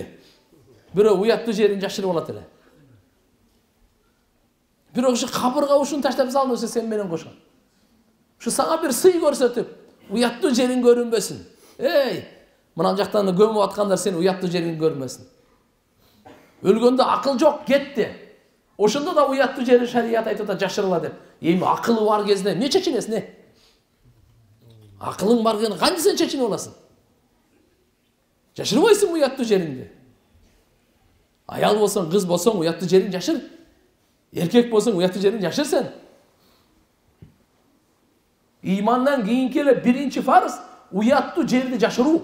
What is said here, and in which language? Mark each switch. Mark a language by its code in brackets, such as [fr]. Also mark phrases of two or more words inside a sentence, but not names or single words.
[ky] Бирөө уяттуу жерин жашырып алат эле. Бирок ушу кабырга ушун таштап салды сен менен кошкон. Ушу сага бир сый көрсөтүп, уяттуу жериң көрүнбөсүн. Эй, мына жактан көмүп аткандар сен уяттуу жериң көрмөсүн. Өлгөндө акыл жок, кетти. Ошондо да уяттуу жери шарият айтып атат жашырыла деп. Эми акылы бар кезде не чечинесиң, не? Акылың бар кезде кантип сен чечинип аласың? Жашырбайсың уяттуу жериңди. Аял болсоң, кыз болсоң, уяттуу жериң жашыр. Эркек болсоң, уяттуу жериң жашыр сен. Имандан кийинки эле биринчи фарыз уяттуу жерди жашыруу.